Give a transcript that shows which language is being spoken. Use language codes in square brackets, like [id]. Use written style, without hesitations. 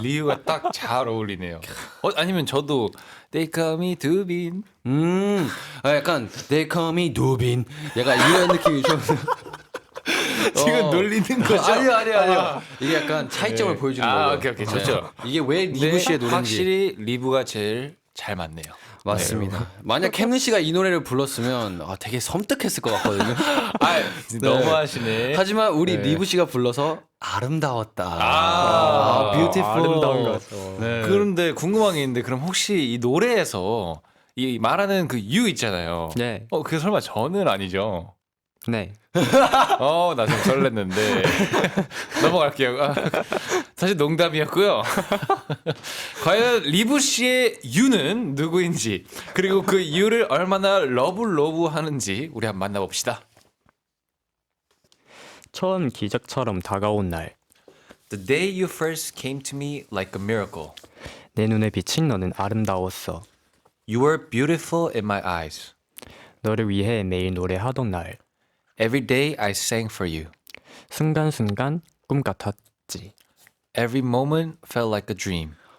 [ko] 리우가 딱 잘 어울리네요. 아니면 저도 [en] They call me [ko] 두빈. 약간 [en] They call me 두빈. [ko] 약간 이런 느낌이 좀. 지금 놀리는 거죠? 아니요. 이게 약간 차이점을 보여주는 거예요. 오케이. 좋죠. 이게 왜 리브 씨의 노래인지. 확실히 리브가 제일 잘 맞네요. 맞습니다. 만약 캠른 씨가 이 노래를 불렀으면 되게 섬뜩했을 것 같거든요. 너무하시네. 하지만 우리 리브 씨가 불러서 아름다웠다. [en] beautiful. [ko] 아름다운 거죠. 그런데 궁금한 게 있는데 그럼 혹시 이 노래에서 이 말하는 그 유 있잖아요. 네. 그게 설마 저는 아니죠? 네. 나 좀 설렜는데 넘어갈게요. 사실 농담이었고요. 과연 리브 씨의 유는 누구인지 그리고 그 유를 얼마나 러브하는지 우리 한번 만나봅시다. 처음 기적처럼 다가온 날, [en] The day you first came to me like a miracle. [ko] 내 눈에 비친 너는 아름다웠어. [en] You were beautiful in my eyes. [ko] 너를 위해 매일 노래하던 날, [en] Every day I sang for you. [ko] 순간순간 꿈 같았지. [en] Every moment felt like a dream.